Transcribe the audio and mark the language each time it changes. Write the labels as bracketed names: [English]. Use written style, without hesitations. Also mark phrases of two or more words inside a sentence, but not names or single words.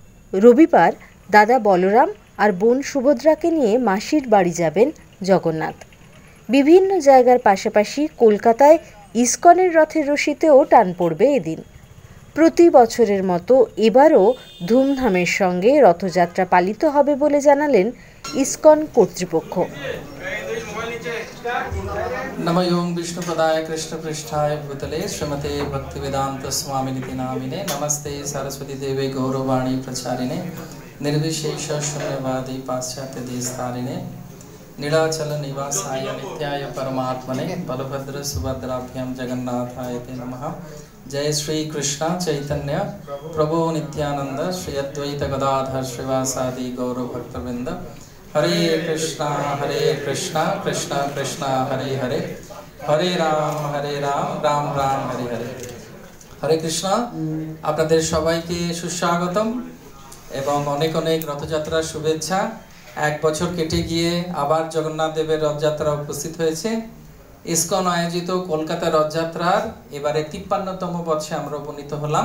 [Bangla] রবিবার দাদা বলরাম আর বোন সুভদ্রাকে নিয়ে মাসির বাড়ি যাবেন জগন্নাথ। বিভিন্ন জায়গার পাশাপাশি কলকাতায় ইস্কনের রথের রশিতেও টান পড়বে এদিন। প্রতি বছরের মতো এবারও ধুমধামের সঙ্গে রথযাত্রা পালিত হবে বলে জানালেন ইস্কন কর্তৃপক্ষ। [Sanskrit] नमो ओं विष्णुपदाय कृष्णपृष्ठाय भूतले श्रीमते भक्तिवेदांत स्वामिनिति नामिने नमस्ते सरस्वती देवे गौरवाणी प्रचारिणे निर्विशेष शून्यवादी पाश्चात्य देशतारिणे नीलाचल निवासाय नित्याय परमात्मने बलभद्र सुभद्राभ्यां जगन्नाथाय ते नमः। जय श्री कृष्ण चैतन्य प्रभु नित्यानंद श्री अद्वैत गदाधर श्रीवासादि गौर भक्तवृंद। हरे कृष्णा कृष्ण कृष्ण हरे हरे, हरे राम राम राम हरे हरे। हरे कृष्ण। [Bangla] আপনাদের সবাইকে সুস্বাগতম এবং অনেক অনেক রথযাত্রার শুভেচ্ছা। এক বছর কেটে গিয়ে আবার জগন্নাথ দেবের রথযাত্রা উপস্থিত হয়েছে। ইসকন আয়োজিত কলকাতা রথযাত্রার এবারে 53তম বর্ষে আমরা উপনীত হলাম।